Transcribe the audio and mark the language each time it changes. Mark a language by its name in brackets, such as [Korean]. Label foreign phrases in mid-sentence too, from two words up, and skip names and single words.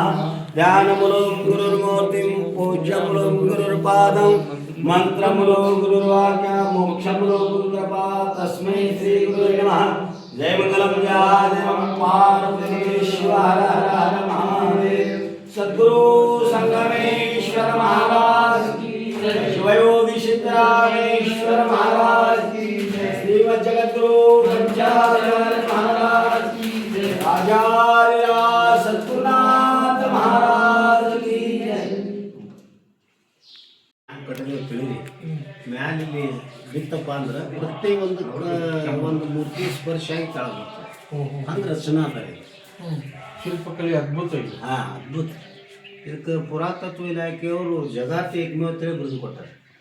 [Sanskrit] ಧ್ಯಾನಮೂಲಂ ಗುರುರ್ಮೂರ್ತಿಂ ಪೂಜ್ಯಮೂಲಂ ಗುರುರ್ಪಾದಂ ಮಂತ್ರಮೂಲೋ ಗುರುರ್ವಾಕ್ಯ ಮೋಕ್ಷಮೂಲೋ ಗುರುಕೃಪಾ ತಸ್ಮೈ ಶ್ರೀ ಗುರುವೇ ನಮಃ. ಜಯ ಮಂಗಲಂ ಜಯ ಪಾರ್ವತೀಶ್ವರ ಹರ ಹರ ಮಹಾದೇವ. [Hindi] सद्गुरु संगमेश्वर महाराज की जय. शिवयोगी सिद्धरामेश्वर महाराज की जय. श्रीमद् जगद्गुरु पंचाचार्य महाराज की जय. आचार्य सद्गुरुनाथ महाराज की जय. [Kannada] ಮ್ಯಾಲಿಲ್ಲಿ ಬಿತ್ತಪ್ಪ ಅಂದ್ರೆ ಪ್ರತಿಯೊಂದು ಒಂದು ಮೂರ್ತಿ ಸ್ಪರ್ಶ ಆಗಿ ಕೆಳಗೆ ಬರ್ತದೆ. ಹಂಗೆ ರಚನಾ ಅದ ಇದು. ಶಿಲ್ಪಕಲೆ ಅದ್ಭುತ ಇದೆ. ಅದ್ಭುತ. ಇದಕ್ಕೆ ಪುರಾತತ್ವ ಇಲಾಖೆಯವರು ಜಗತ್ತು ಏಕಮೇವ ಅಂತೇಳಿ ಬರೆದು ಕೊಟ್ಟಾರೆ.